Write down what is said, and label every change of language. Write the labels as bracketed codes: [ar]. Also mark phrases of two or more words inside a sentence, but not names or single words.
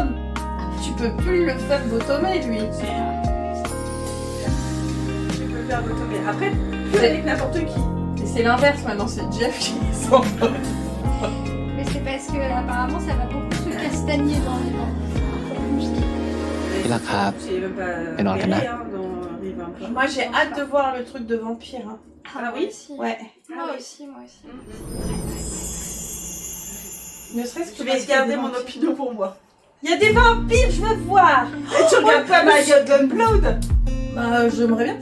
[fr] Tu peux plus le faire bottomer, lui. Tu peux faire bottomer. Après, c'est avec n'importe qui. Et c'est l'inverse maintenant, c'est Jeff qui s'en va. Mais c'est parce que apparemment ça va beaucoup se castagner dans les dents. [th] นี่แหละครับ [fr] J'ai même pas Et dans le regardé, canard. hein, dans Rive un peu. Moi j'ai hâte de voir le truc de vampire. Hein. Ah oui aussi. Ouais. Moi aussi, moi aussi. Ne serait-ce que je vais garder mon opinion pour moi. Il y a des vampires, je veux voir. Et tu regardes pas My God Gunpowder? Bah j'aimerais bien.